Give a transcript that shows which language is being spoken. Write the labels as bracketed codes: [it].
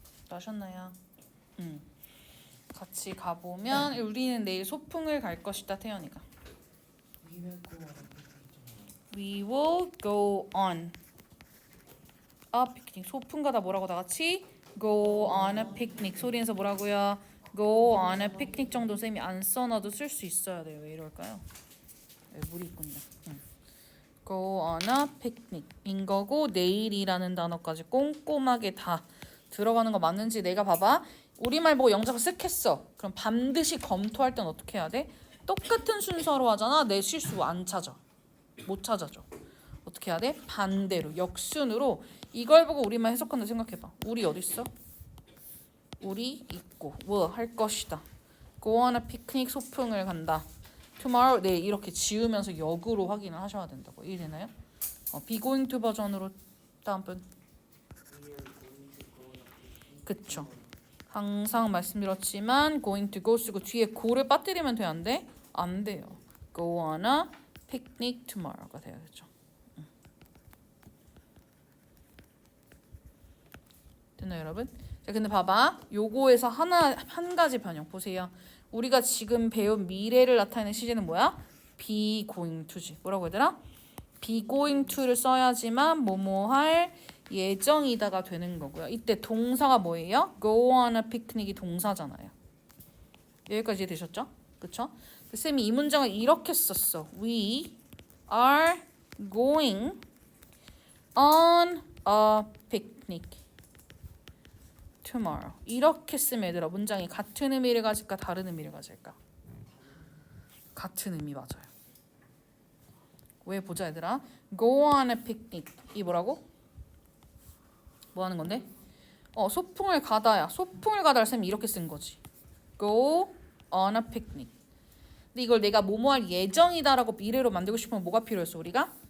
[ko] 하셨나요? 같이 가보면 우리는 내일 소풍을 갈 것이다. [en] 태연이가 We will go on a picnic. [ko] 소풍 가다 뭐라고 다 같이 [en] go on a picnic. [ko] 소리 내서 뭐라고요? [en] go on a picnic [ko] 정도 쌤이 안 써놔도 쓸 수 있어야 돼요. 왜 이럴까요? 물이 있군요. [en] go on a picnic [ko] 인 거고 내일이라는 단어까지 꼼꼼하게 다 들어가는 거 맞는지 내가 봐봐. 우리말 보고 영작 쓱 했어. 그럼 반드시 검토할 땐 어떻게 해야 돼? 똑같은 순서로 하잖아. 내 실수 안 찾아. 못 찾아줘. 어떻게 어떻게 해야 돼? 반대로 역순으로 이걸 보고 우리만 해석한다 생각해봐. 우리 어디 있어? 우리 있고 뭐 할 것이다. [en] Go on a picnic [ko] 소풍을 간다. Tomorrow 내일 이렇게 지으면서 역으로 확인을 하셔야 된다고. 이해되나요? [en] be going to [ko] 버전으로 다음 분. 그쵸. 항상 말씀드렸지만 [en] going to go [ko] 쓰고 뒤에 go를 빠뜨리면 돼 안 돼? 안 돼요. [en] Go on a picnic tomorrow가 [ko] 돼야겠죠. 됐나요 여러분? 자 근데 봐봐. 요거에서 한 가지 변형 보세요. 우리가 지금 배운 미래를 나타내는 시제는 뭐야? [en] be going to [ko] 지. 뭐라고 얘들아? [en] be going to [ko] 를 써야지만 뭐뭐 할 예정이다가 되는 거고요. 이때 동사가 뭐예요? [en] go on a picnic [ko] 이 동사잖아요. 여기까지 되셨죠? 그쵸? 쌤이 이 문장을 이렇게 썼어. [en] We are going on a picnic tomorrow. [ko] 이렇게 쓰면 얘들아 문장이 같은 의미를 가질까 다른 의미를 가질까? 같은 의미 맞아요. 왜 보자 얘들아. [en] go on a picnic [ko] 이 뭐라고? 뭐 하는 건데? 소풍을 가다야. 소풍을 가다를 쌤이 이렇게 쓴 거지. [en] go on a picnic. [ko] 근데 이걸 내가 뭐뭐 할 예정이다라고 미래로 만들고 싶으면 뭐가 필요했어 우리가?